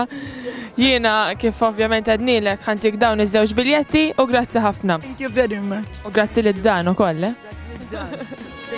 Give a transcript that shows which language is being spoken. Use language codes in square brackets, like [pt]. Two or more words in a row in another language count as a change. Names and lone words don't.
[mt] Jiena kif ovvjament għednilek ħantik dawn iż-żewġ biljetti u grazzi ħafna. [en] Thank you very much. [mt] U grazzi lid-Dan ukoll.